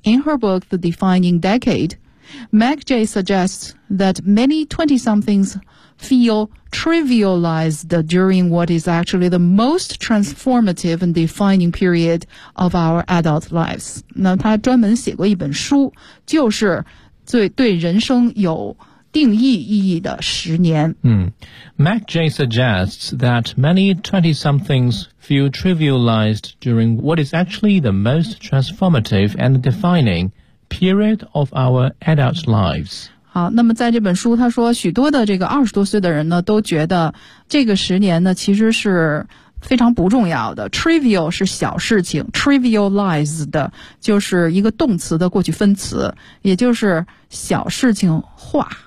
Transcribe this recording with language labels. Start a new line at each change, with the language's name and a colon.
English: In her book The Defining Decade, Meg J suggests that many 20-somethingsfeel trivialized during what is actually the most transformative and defining period of our adult lives.
Chinese: 那他专门写过一本书，就是最对人生有定义意义的十年。
English: Mac J suggests that many 20-somethings feel trivialized during what is actually the most transformative and defining period of our adult lives.
Chinese: 好，那么在这本书他说许多的这个二十多岁的人呢都觉得这个十年呢其实是非常不重要的。 Trivial 是小事情， trivialized 就是一个动词的过去分词，也就是小事情化。